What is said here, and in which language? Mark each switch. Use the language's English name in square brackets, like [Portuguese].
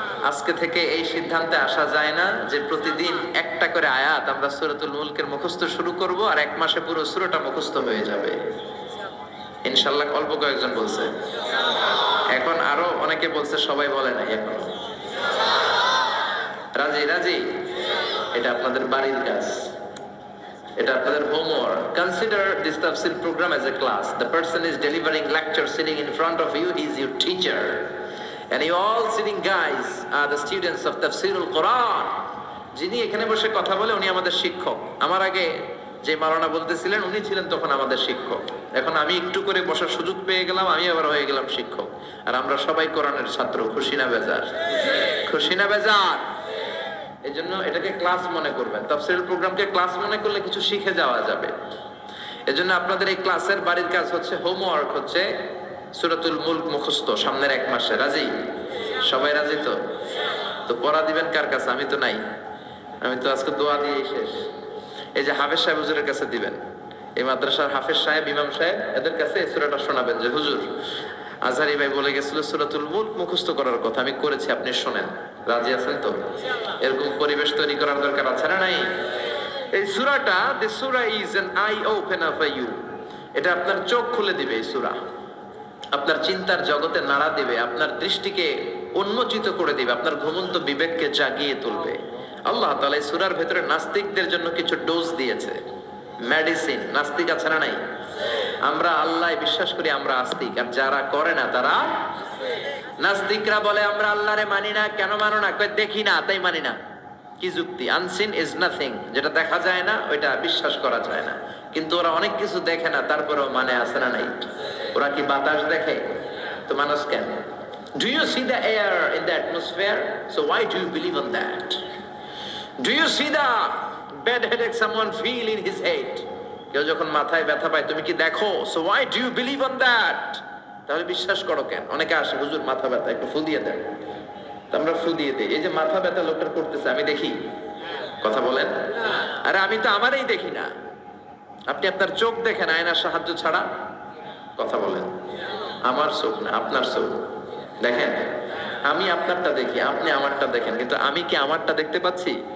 [Bangla] আজকে থেকে এই সিদ্ধান্তে আসা যায় না যে প্রতিদিন একটা করে আয়াত আমরা সূরাতুল মুলকের মুখস্থ শুরু করব আর এক মাসে পুরো সূরাটা মুখস্থ হয়ে যাবে। ইনশাআল্লাহ। অল্প কয়েকজন বলছে, এখন আরো অনেকে বলছে, সবাই বলে নাই এখন। রাজি? রাজি? এটা আপনাদের বাড়ির কাজ, এটা আপনাদের homework. [English] Consider this tafsir program as a class. The person is delivering lecture sitting in front of you. He is your teacher. And you all sitting guys are the students of Tafsirul Quran. [Bangla] যিনি এখানে বসে কথা বলে উনি আমাদের শিক্ষক। আমার আগে যে মাওলানা বলতেছিলেন উনি ছিলেন তখন আমাদের শিক্ষক। এখন আমি একটু করে বসার সুযোগ পেয়ে গেলাম, আমি আবার হয়ে গেলাম শিক্ষক। আর আমরা সবাই কোরআনের ছাত্র। খুশি না বেজার? খুশি না বেজার? এই জন্য এটাকে ক্লাস মনে করবেন। তাফসীরের প্রোগ্রামকে ক্লাস মনে করলে কিছু শিখে যাওয়া যাবে। এজন্য আপনাদের এই ক্লাসের বাড়ির কাজ হচ্ছে, হোমওয়ার্ক হচ্ছে সূরাতুল মুলক মুখস্থ সামনের এক মাসে। রাজি? সবাই রাজি তো? তো পড়া দিবেন কার কাছে? আমি তো নাই, আমি তো আজকে দোয়া দিয়েই শেষ। এই যে হাফেজ সাহেব হুজুরের কাছে দিবেন, এই মাদ্রাসার হাফেজ সাহেব, ইমাম সাহেব, এদের কাছে এই সূরাটা শোনাবেন যে হুজুর আজহারি ভাই বলে গেছিল সূরাতুল মুলক মুখস্থ করার কথা, আমি করেছি, আপনি শোনেন। রাজি আছেন তো? এরকম পরিবেশ তৈরি করার দরকার আছে না নাই? এই সূরাটা, [English] the surah is an eye opener for you. [Bangla] এটা আপনার চোখ খুলে দিবে। এই সূরা আপনার চিন্তার জগতে নাড়া দিবে, আপনার দৃষ্টিকে উন্মোচিত করে দিবে, আপনার ঘুমন্ত বিবেককে জাগিয়ে তুলবে। আল্লাহ তাআলা এই সূরার ভেতরে নাস্তিকদের জন্য কিছু ডোজ দিয়েছে, মেডিসিন। নাস্তিক আছে না নাই? আমরা আল্লাহ বিশ্বাস করি, আমরা আস্তিক, আর যারা করে না তারা নাস্তিকরা বলে আমরা আল্লাহরে মানি না। কেন মানো না? কই দেখি না তাই মানি না। কি যুক্তি? [English] unseen is nothing, [Bangla] যেটা দেখা যায় না ওইটা বিশ্বাস করা যায় না। কিন্তু ওরা অনেক কিছু দেখে না, তারপরেও মানে আছে না নাই? ওরা কি বাতাস দেখে? তো মানুষ কেন? [English] Do you see the air in the atmosphere? So why do you believe on that? Do you see the bad headache someone feel in his head? [Bangla] কেউ যখন মাথায় ব্যথা পায় তুমি কি দেখো? [English] So why do you believe on that? [Bangla] তাহলে বিশ্বাস করো কেন? অনেকে আসে, হুজুর মাথা ব্যথা, একটু ফু দিয়ে দেন। আমরা ফু দিয়ে দিই। এই যে মাথা ব্যথা লোকটার করতেছে, আমি দেখি? কথা বলেন। আরে আমি তো আমারই দেখি না। আপনি আপনার চোখ দেখেন আয়নার সাহায্য ছাড়া? কথা বলেন। আমার চোখ না, আপনার চোখ দেখেন। আমি আপনারটা দেখি, আপনি আমারটা দেখেন, কিন্তু আমি কি আমারটা দেখতে পাচ্ছি?